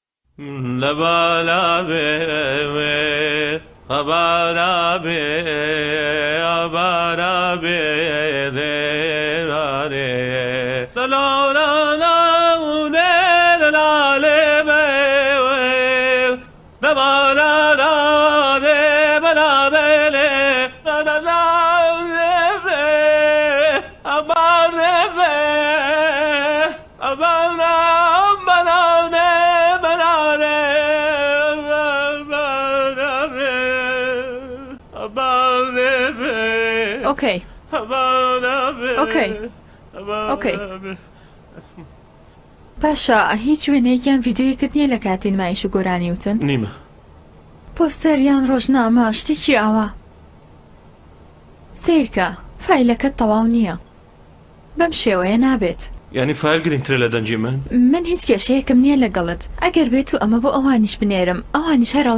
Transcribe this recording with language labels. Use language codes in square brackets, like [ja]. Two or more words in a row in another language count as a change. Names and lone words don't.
[ckb] لبالا به abara be de ra re la la la la de la le be la ba la la de ba la be le la la la le be abara be abara ba la ne ba la ne اوكي اوكي باشا هیچ وێنەیەکیان ڤیدیۆیەکت نییە لە کاتی نمایش و گۆرانی وتن نیمە پۆستەر یان ڕۆژنامە شتێکی ئاوا سیرکە فایلەکەت تەواو نییە بەم شێوەیە نابێت یعنی فایل گرنگترە لە دەنجی من هیچ کێشەیەکم نییە لەگەڵت ئەگەر بێت و ئەمە بۆ ئەوانیش بنێرم ئەوانیش هەرەڵێن